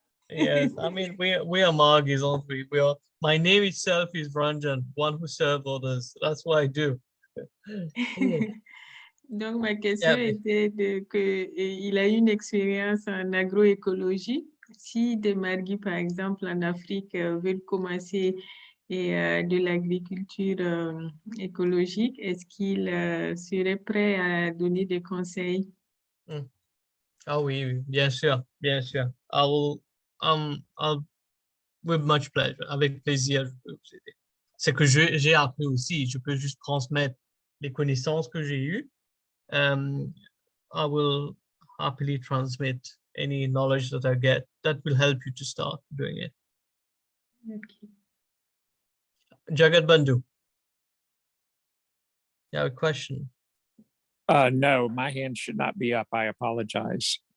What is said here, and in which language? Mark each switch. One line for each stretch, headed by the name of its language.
English: Yes, I mean, we are Margis, aren't we? My name itself is Rainjan, one who serves others. That's what I do.
French: Donc, ma question était qu'il a une expérience en agroécologie. Si des marguis, par exemple, en Afrique, veulent commencer de l'agriculture écologique, est-ce qu'il serait prêt à donner des conseils? Ah oui, bien sûr, bien sûr.
English: I'll, with much pleasure,
French: avec plaisir, je peux vous aider. C'est que j'ai appris aussi, je peux juste transmettre les connaissances que j'ai eues.
English: I will happily transmit any knowledge that I get that will help you to start doing it. Okay. Jagat Bandhu, you have a question? No, my hand should not be up. I apologize.